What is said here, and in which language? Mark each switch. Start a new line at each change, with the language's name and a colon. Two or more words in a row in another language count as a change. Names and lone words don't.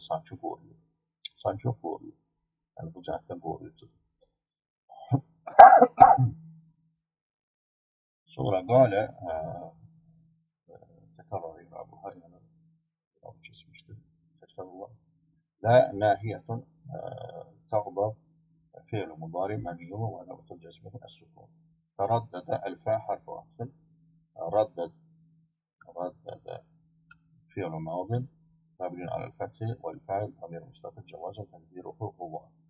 Azerbaijani: Sanki qoruyur. Sanki yox qoruyur. Yəni, bu cəhətdən qoruyucudur. Sonra qalə təkrar arayın bu hər yəni keçmişdir. Təkrar olar.
Arabic: لا ناهية تغضب فعل مضارع مجزوم وعلامة جزمه السكون. تردد الفاء حرف عطف. ردد ردد فعل ماض مبني على الفتح والفاعل ضمير مستتر جوازا تقديره هو.